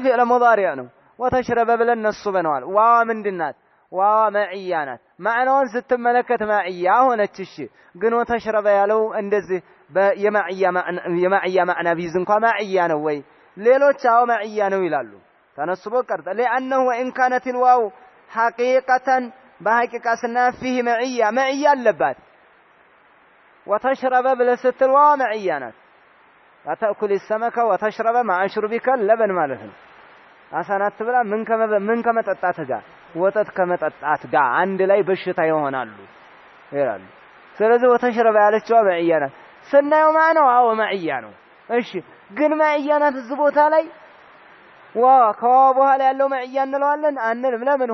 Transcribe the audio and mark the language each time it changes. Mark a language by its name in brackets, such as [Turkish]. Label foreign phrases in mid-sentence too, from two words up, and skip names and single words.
[Arabic] فعل مضارع [Amharic] ነው። ወተሽረበ ብለን ነሱበነዋል። ዋዋ ምንድናት? ዋዋ መዕያ ናት። ማዕናውን ስትመለከት መዕያ ሆነች። እሺ ግን ወተሽረበ ያለው እንደዚህ የመዕያ ማዕና ቢይዝ እንኳን መዕያ ነው ወይ? ሌሎች አዎ መዕያ ነው ይላሉ። ተነስቦ ቀርጠ [Arabic] لأنه وإن كانت الواو حقيقة [Amharic] በሐቂቃ ስናየው فيه መዕያ አለባት። ወተሽረበ ብለህ ስትል ዋዋ መዕያ ናት። [Arabic] لا تأكل السمك وتشرب مع شربك اللبن [Amharic] ማለት ነው። አሳናት ብላ ምን ከመጠጣት ጋር ወተት ከመጠጣት ጋር አንድ ላይ በሽታ ይሆናሉ ይላሉ። ስለዚህ ወተሽረበ ያለችው ማዕያ ናት። ስናየው ማነው? አዎ ማዕያ ነው። እሺ ግን ማዕያ ናት እዚህ ቦታ ላይ ከዋ በኋላ ያለው ማዕያ እንለዋለን አንልም። ለምን?